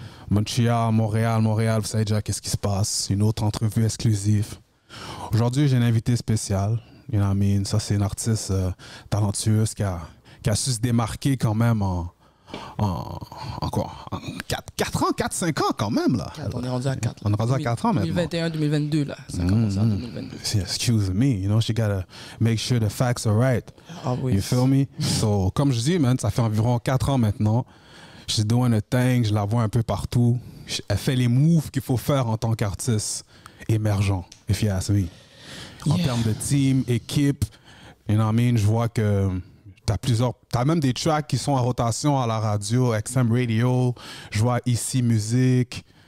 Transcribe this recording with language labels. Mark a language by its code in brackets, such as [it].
[fr] Montréal, Montréal, vous savez déjà qu'est-ce qui se passe. Une autre entrevue exclusive. Aujourd'hui, j'ai un invité spécial. [en] You know what I mean? [fr] Ça, c'est une artiste talentueuse qui a su se démarquer quand même en quoi? En 4 ans, 4-5 ans quand même, là. On est rendu à 4. On est rendu à 4 ans maintenant. 2021-2022, là. Ça a commencé en 2022. [en] Excuse me, you know, she gotta make sure the facts are right. Always. You feel me? [fr] So, comme je dis, man, ça fait environ 4 ans maintenant. [en] She's doing a thing, [fr] je la vois un peu partout. Elle fait les moves qu'il faut faire en tant qu'artiste émergent, [en] if you ask me. [fr] En termes de team, équipe, [en] you know what I mean? [fr] Je vois que t'as même des tracks qui sont en rotation à la radio, XM Radio, je vois Ici Musique.